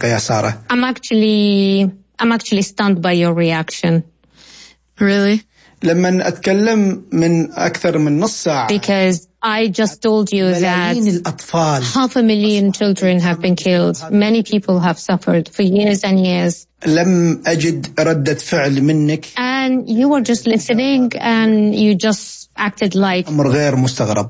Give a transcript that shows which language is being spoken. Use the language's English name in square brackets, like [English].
[English] I'm actually stunned by your reaction. Really? [Arabic] لما أتكلم من أكثر من نص ساعة. [English] Because I just told you that half a million children have been killed. Many people have suffered for years and years. [Arabic] لم أجد ردة فعل منك. [English] And you were just listening and you just acted like [Arabic] أمر غير مستغرب.